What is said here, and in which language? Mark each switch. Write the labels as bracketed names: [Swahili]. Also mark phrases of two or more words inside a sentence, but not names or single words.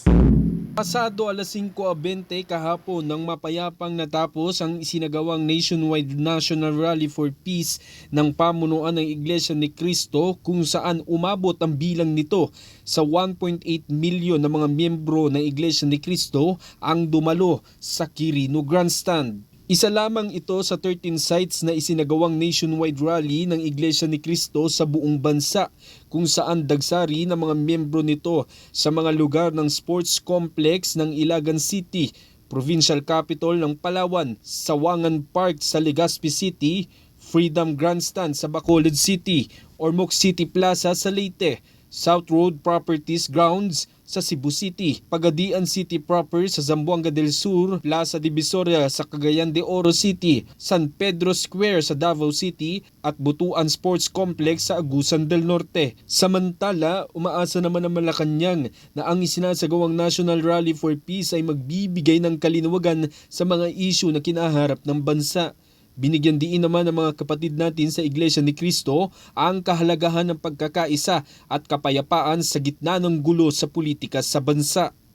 [Filipino] Pasado alas 5:20 kahapon nang mapayapang natapos ang isinagawang nationwide National Rally for Peace ng pamunuan ng Iglesia ni Cristo, kung saan umabot ang bilang nito sa 1.8 milyon na mga miyembro ng Iglesia ni Cristo ang dumalo sa Quirino Grandstand. Isa lamang ito sa 13 sites na isinagawang nationwide rally ng Iglesia ni Cristo sa buong bansa, kung saan dagsari ng mga miyembro nito sa mga lugar ng sports complex ng Ilagan City, provincial capital ng Palawan, Sawangan Park sa Legazpi City, Freedom Grandstand sa Bacolod City, Ormoc City Plaza sa Leyte, South Road Properties Grounds sa Cebu City, Pagadian City proper sa Zamboanga del Sur, Plaza Divisoria sa Cagayan de Oro City, San Pedro Square sa Davao City at Butuan Sports Complex sa Agusan del Norte. Samantala, umaasa naman ang Malacanang na ang isinasagawang National Rally for Peace ay magbibigay ng kalinawagan sa mga isyu na kinaharap ng bansa. Binigyan diin naman ng mga kapatid natin sa Iglesia ni Cristo ang kahalagahan ng pagkakaisa at kapayapaan sa gitna ng gulo sa politika sa bansa.